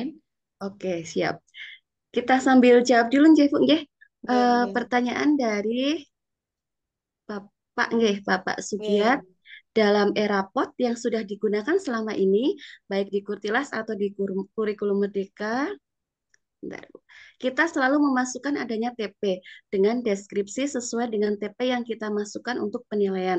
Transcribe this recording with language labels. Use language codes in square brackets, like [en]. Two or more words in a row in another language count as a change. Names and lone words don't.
[id] Oke, siap. Kita sambil jawab dulu nggih Bu nggih. Nggih, nggih. Pertanyaan dari Bapak nggih, Bapak Sugiat. Nggih. Dalam era POT yang sudah digunakan selama ini, baik di Kurtilas atau di kurikulum Merdeka, bentar, Bu. Kita selalu memasukkan adanya TP dengan deskripsi sesuai dengan TP yang kita masukkan untuk penilaian.